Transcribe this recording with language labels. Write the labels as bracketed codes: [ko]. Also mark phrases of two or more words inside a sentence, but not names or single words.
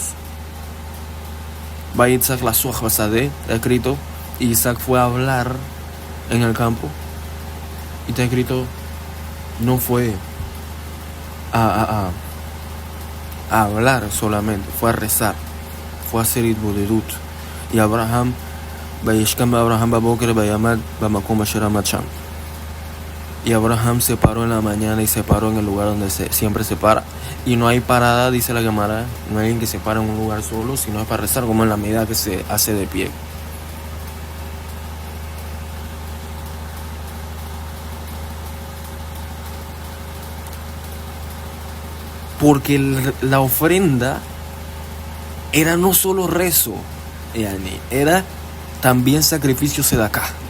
[he] ויצחק לשוח בשדה, [es] está escrito, Isaac fue a hablar en el campo, y está escrito, no fue a hablar solamente, fue a rezar, fue a hacer itbodedut. [he] וישכם אברהם בבקר ויעמד במקום אשר עמד שם. [es] Y Abraham se paró en la mañana y se paró en el lugar donde siempre se para. Y no hay parada, dice la Gemara, no hay alguien que se para en un lugar solo, sino es para rezar, como en la medida que se hace de pie. Porque la ofrenda era no solo rezo, era también sacrificio sedaká.